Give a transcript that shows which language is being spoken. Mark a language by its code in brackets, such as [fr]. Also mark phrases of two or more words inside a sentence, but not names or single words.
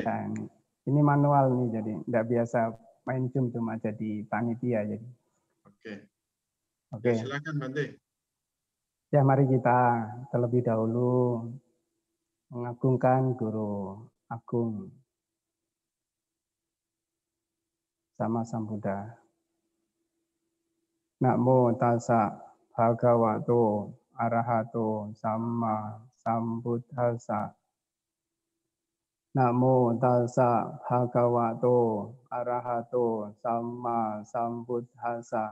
[id] Ya, ini manual nih, jadi nggak biasa main Zoom, cuma jadi panitia. Jadi. Oke. Oke. Ya, silakan, Bante. Ya, mari kita terlebih dahulu mengagungkan Guru Agung Sama Sambuddha. [pi] Namo tassa bhagavato arahato sama sambuddhassa. Namo tassa bhagavato arahato sama sambuddhassa.